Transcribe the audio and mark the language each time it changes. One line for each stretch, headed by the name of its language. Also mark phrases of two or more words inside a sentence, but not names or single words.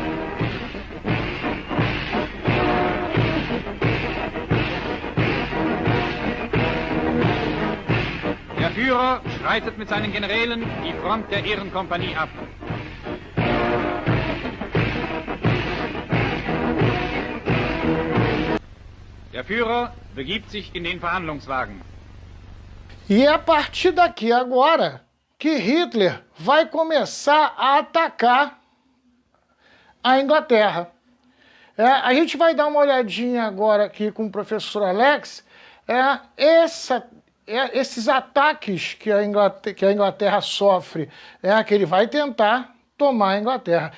German: Der Führer schreitet mit seinen Generälen die Front der Ehrenkompanie ab. Der Führer begibt sich in den Verhandlungswagen.
Portuguese: E é a partir daqui agora que Hitler vai começar a atacar a Inglaterra. A gente vai dar uma olhadinha agora aqui com o professor Alex, esses ataques que a Inglaterra sofre, que ele vai tentar tomar a Inglaterra.